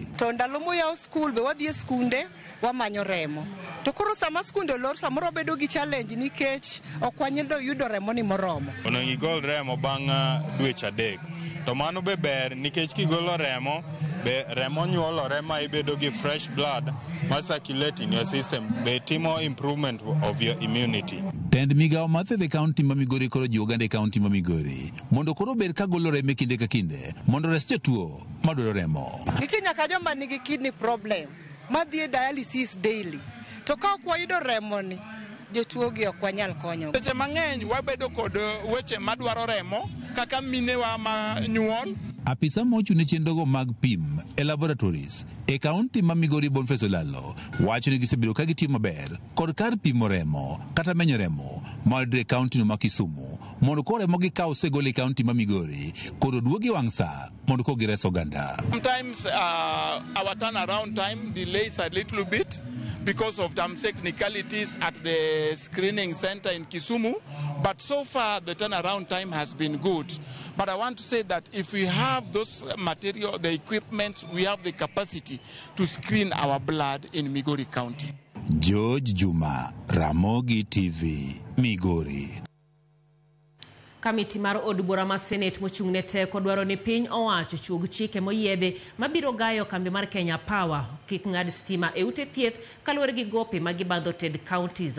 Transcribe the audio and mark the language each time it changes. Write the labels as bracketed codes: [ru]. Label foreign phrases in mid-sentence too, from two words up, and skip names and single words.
[luo] To ndalo moyaw skul be wadhi e skunde wamanyo remo. To koro sama skunde olor samoro bedo gi challenge nikech ok wanyalo yudo remo ni moromo. Onego igol remo bang' dweche 3. To mano be ber nikech kigolo remo be remo nyuolore ma ibedo gi [en] fresh blood [luo] ma [en] circulate in your system [luo] be timo [en] improvement of your immunity. [luo] Tend migawo mathe e kaunti ma Migori koro ji oganda e kaunti ma Migori mondo koro ber ka golo remo kinde ka kinde mondo res jotuo madwaro remo. Nitie nyaka joma nigi [en] kidney problem [luo] madhi e [en] dialysis daily. [luo] To ka ok wayudo remo ni jotuo gi ok wanyal konyo. Seche mang'eny wabedo kod weche madwaro remo kaka minewa ma nyuol. Apisa mochune chenrogo mag pim e laboratories e kaunti ma Migori Boniface Olalo wacho ni gisebiro ka gitiyo maber kod kar pimo remo kata menyo remo mayudre e kaunti no ma Kisumu mondo koro remo gikaw segol e kaunti ma Migori koro duogi wang' sa mondo ko gires oganda. [en] Sometimes our turnaround time delays a little bit because of some technicalities at the screening center in Kisumu, but so far the turnaround time has been good. But I want to say that if we have those material, the equipment, we have the capacity to screen our blood in Migori County. George Juma, Ramogi TV, Migori. [luo] Kamiti mar od bura mar Senate mochung'ne teko dwaro ni piny owacho chuog chike moyiedhe mabiro gayo kambi mar Kenya Power kik ng'ad stima e ute thieth kaluwore gi gope ma gibandho Ted counties.